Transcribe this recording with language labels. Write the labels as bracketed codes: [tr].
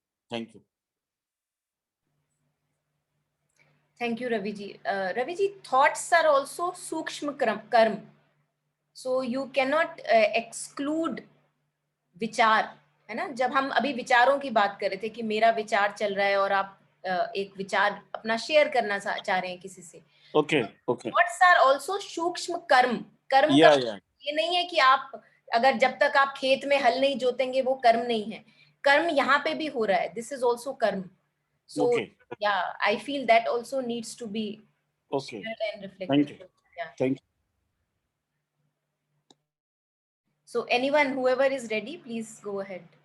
[en] Thank you. Thank you, Raviji. Raviji, thoughts are also sukshma karma. So you cannot exclude [hi] विचार, है ना? जब हम अभी विचारों की बात कर रहे थे कि मेरा विचार चल रहा है और आप एक विचार अपना शेयर करना चाह रहे हैं किसी से. [en] Okay. Thoughts are also [hi] सूक्ष्म कर्म. कर्म का ये नहीं है कि आप अगर जब तक आप खेत में हल नहीं जोतेंगे वो कर्म नहीं है. कर्म यहाँ पे भी हो रहा है. [en] This is also karma. So yeah, I feel that also needs to be shared and reflected. Thank you. Yeah. Thank you. So anyone, whoever is ready, please go ahead.